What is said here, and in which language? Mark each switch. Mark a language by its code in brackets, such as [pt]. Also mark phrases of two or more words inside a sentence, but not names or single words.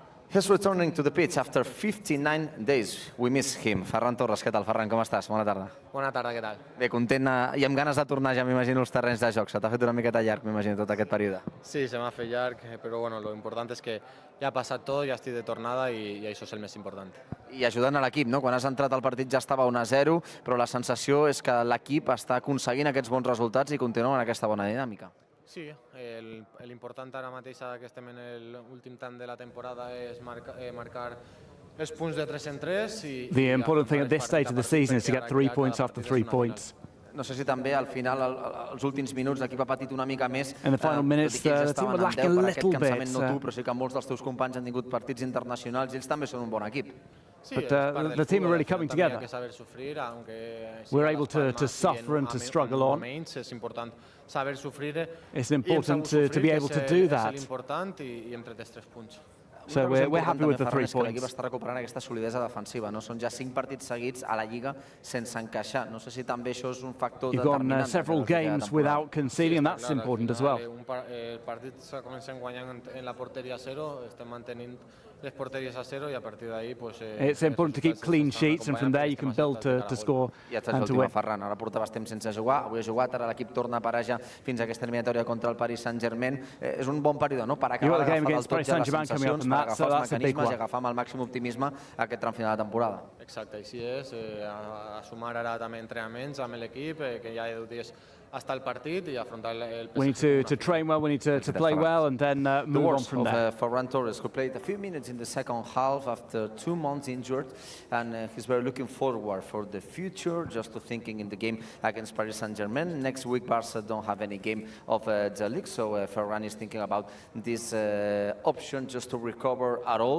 [en] He's returning to the pitch after 59 days. We miss him. [ca] Ferran Torres, què tal, Ferran? Com estàs? Bona tarda. Bona tarda, què tal? Bé, content i amb ganes de tornar ja, m'imagino, als terrenys de joc. Se t'ha fet una miqueta llarg, m'imagino, tot aquest període. Sí, se m'ha fet llarg, però bueno, lo important és que ja ha passat tot, ja estic de tornada i això és el més important. I ajudant a l'equip, no? Quan has entrat al partit ja estava 1-0, però la sensació és que l'equip està aconseguint aquests bons resultats i continua en aquesta bona dinàmica. Sí, l'important ara mateix que estem en l'últim tram de la temporada és marcar els punts de 3 en 3. [en] The important thing at this stage of the season is to get 3 points after 3 points. [ca] No sé si també al final, als últims minuts, l'equip ha patit una mica més. [en] In the final minutes, the team would lack a little bit. [ca] No tu, però sí que molts dels teus companys han tingut partits internacionals i ells també són un bon equip. [en] But the team are really coming together. We're able to suffer and to struggle on. [ca] És important saber sofrir. [en] It's important to be able to do that. [ca] És l'important i hem tret els 3 punts. [en] So we're happy with the 3 points. [ca] L'equip està recuperant aquesta solidesa defensiva, no? Són ja 5 partits seguits a la Lliga sense encaixar. No sé si també això és un factor determinant. [en] You've gone several games without conceding, and that's important as well. [ca] El partit se comencen guanyant en la porteria a 0, estem mantenint les porteries a 0 i a partir d' [es] ahí pues [en] it's important to keep clean sheets and from there you can build to score and to win. [ca] Ferran, ara portaves temps sense jugar, avui ha jugat, ara l'equip torna a parejar fins a aquesta eliminatòria contra el Paris Saint-Germain. És un bon període, no?, per acabar d'agafar del tot ja les sensacions, per agafar els mecanismes i agafar amb el màxim optimisme aquest tram final de temporada. Exacte, així és. A sumar ara també entrenaments amb l'equip, que ja he dut dies hasta el partit i afrontar el [en] We need to train well, we need to play well and then move on from there. Ferran Torres, who played a few minutes in the second half after 2 months injured, and he's very looking forward for the future, just to thinking in the game against Paris Saint-Germain. Next week, Barça don't have any game of the league, so Ferran is thinking about this option just to recover at all.